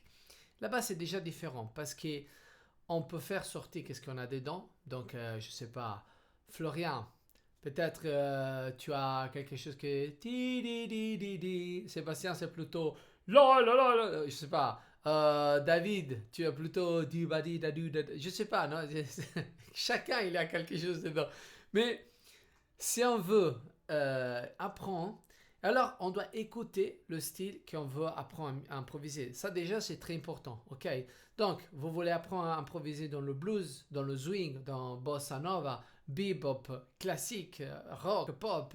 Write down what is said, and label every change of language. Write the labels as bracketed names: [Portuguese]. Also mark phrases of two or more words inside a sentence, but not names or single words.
[French] Là-bas, c'est déjà différent parce que on peut faire sortir qu'est-ce qu'on a dedans. Donc, je sais pas, Florian, peut-être tu as quelque chose que ti di di di di. Sébastien, c'est plutôt la la la la. Je sais pas. David, tu as plutôt di ba di da du da. Je sais pas, non. Chacun il a quelque chose dedans. Mais si on veut apprendre, alors on doit écouter le style qu'on veut apprendre à improviser. Ça déjà c'est très important, ok. Donc vous voulez apprendre à improviser dans le blues, dans le swing, dans bossa nova, bebop, classique, rock, pop.